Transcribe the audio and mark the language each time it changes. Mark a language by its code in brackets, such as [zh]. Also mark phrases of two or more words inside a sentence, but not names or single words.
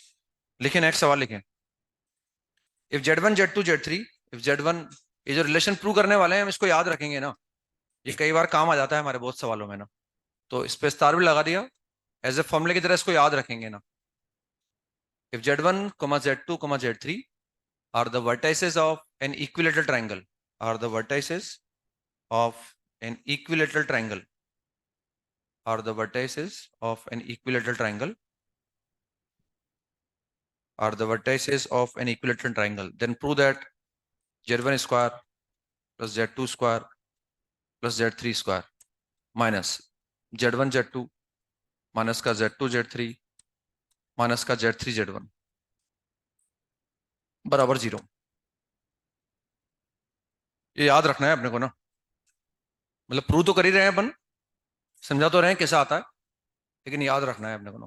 [hi] लिखे नेक्स्ट सवाल लिखें, इफ Z1 Z2 Z3, इफ Z1, ये जो रिलेशन प्रूव करने वाले हैं हम इसको याद रखेंगे ना, ये कई बार काम आ जाता है हमारे बहुत सवालों में ना, तो इस पे स्टार भी लगा दिया, [en] as a [hi] फॉर्मूले की तरह इसको याद रखेंगे ना। [en] If Z1 Z2 Z3 are the vertices of an equilateral triangle, are the vertices of an equilateral triangle, are the vertices of an equilateral triangle, are the vertices of an equilateral triangle, then prove that Z1 square plus Z2 square plus Z3 square minus Z1 Z2 माइनस का Z2 Z3 माइनस का Z3 Z1 बराबर 0। [hi] ये याद रखना है अपने को ना, मतलब प्रूव तो कर ही रहे हैं अपन, समझा तो रहे हैं कैसे आता है, लेकिन याद रखना है अपने को ना।